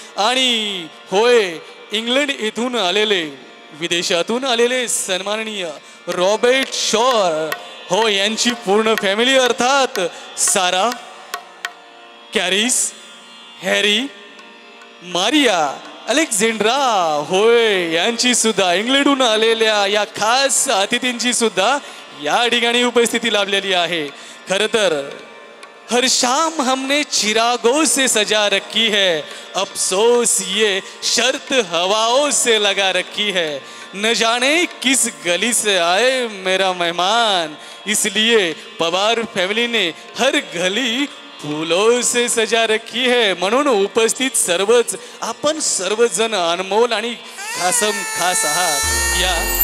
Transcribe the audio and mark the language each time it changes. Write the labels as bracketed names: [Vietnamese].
[Marathi] आणि इंग्लंड येथून आलेले विदेशातून आलेले सन्माननीय रॉबर्ट शॉ यांची पूर्ण फॅमिली अर्थात सारा, कॅरिस, हॅरी, मारिया, अलेक्झांड्रा यांची सुद्धा इंग्लंडहून आलेल्या या खास अतिथींची सुद्धा या ठिकाणी उपस्थिती लाभलेली आहे। खरं तर [Hindi] हर शाम हमने चिरागों से सजा रखी है, अफसोस ये शर्त हवाओं से लगा रखी है, न जाने किस गली से आए मेरा मेहमान, इसलिए पवार फैमिली ने हर गली फूलों से सजा रखी है। [Marathi] म्हणून उपस्थित सर्वच आपण सर्वजण अनमोल आणि खास आहात। या